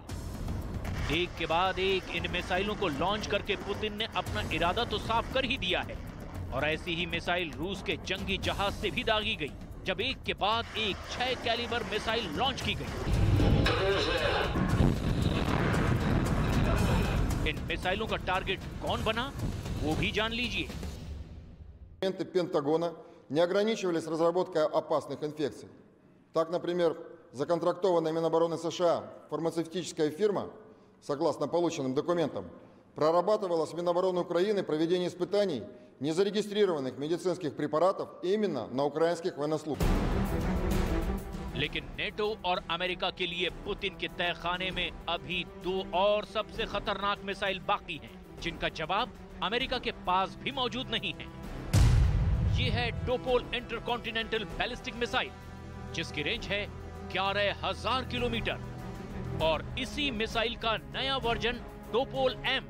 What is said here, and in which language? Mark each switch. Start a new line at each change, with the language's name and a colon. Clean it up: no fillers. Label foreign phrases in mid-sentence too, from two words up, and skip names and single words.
Hindi: एक के बाद एक इन मिसाइलों को लॉन्च करके पुतिन ने अपना इरादा तो साफ कर ही दिया है और ऐसी ही मिसाइल रूस के जंगी जहाज से भी दागी गई, जब एक के बाद एक 6 कैलिबर मिसाइल लॉन्च की गई। इन मिसाइलों का टारगेट कौन बना, वो भी जान लीजिए।
Russian: Пентагона не ограничивались разработкой опасных инфекций. Так, например, законтрактованная Минобороны США фармацевтическая фирма, согласно полученным документам, прорабатывала с Минобороны Украины проведение испытаний незарегистрированных медицинских препаратов именно на украинских военнослужащих.
Hindi: लेकिन नेटो और अमेरिका के लिए पुतिन के तहखाने में अभी 2 और सबसे खतरनाक मिसाइल बाकी हैं, जिनका जवाब अमेरिका के पास भी मौजूद नहीं है। ये है टोपोल
English: intercontinental ballistic missile,
Hindi: जिसकी रेंज है 11,000 किलोमीटर और इसी मिसाइल का नया वर्जन टोपोल एम।